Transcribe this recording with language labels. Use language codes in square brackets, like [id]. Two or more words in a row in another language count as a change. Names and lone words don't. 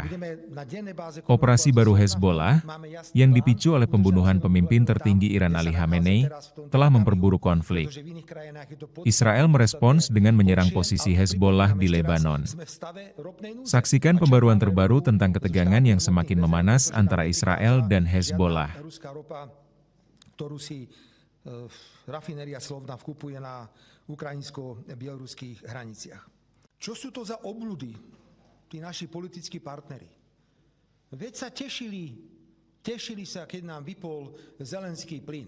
[id] Operasi baru Hezbollah, yang dipicu oleh pembunuhan pemimpin tertinggi Iran Ali Khamenei, telah memperburuk konflik. Israel merespons dengan menyerang posisi Hezbollah di Lebanon. Saksikan pembaruan terbaru tentang ketegangan yang semakin memanas antara Israel dan Hezbollah. [sk] Rafinéria Slovna vkupuje na ukrajinsko-bieloruských hraniciach. Čo sú to za obľudy, tí naši politickí partneri? Veď sa tešili sa, keď nám vypol Zelenský plyn.